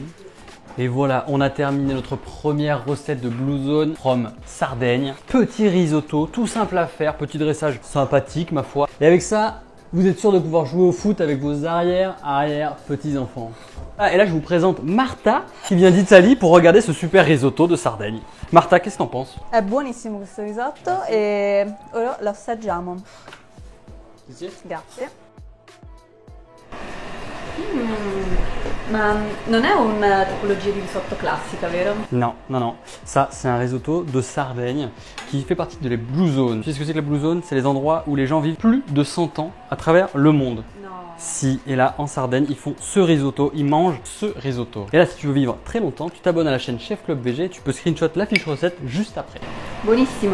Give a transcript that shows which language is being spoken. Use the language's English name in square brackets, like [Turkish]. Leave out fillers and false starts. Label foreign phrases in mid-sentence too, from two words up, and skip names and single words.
[French] Et voilà, on a terminé notre première recette de Blue Zone from Sardaigne. Petit risotto, tout simple à faire, petit dressage sympathique ma foi. Et avec ça, vous êtes sûr de pouvoir jouer au foot avec vos petits-enfants. Ah, et là je vous présente Marta qui vient d'Italie pour regarder ce super risotto de Sardaigne. Marta, qu'est-ce que t'en penses? [Italian] È buonissimo questo risotto e ora lo assaggiamo. Grazie. Ma non è una tipologia di risotto classica, vero? [French] Non. Ça, c'est un risotto de Sardaigne qui fait partie de les Blue Zones. Tu sais ce que c'est que la Blue Zone? C'est les endroits où les gens vivent plus de 100 ans à travers le monde. [Italian] No. [French] Si, et là, en Sardaigne, ils font ce risotto, ils mangent ce risotto. Et là, si tu veux vivre très longtemps, tu t'abonnes à la chaîne Chef Club VG, tu peux screenshot la fiche recette juste après.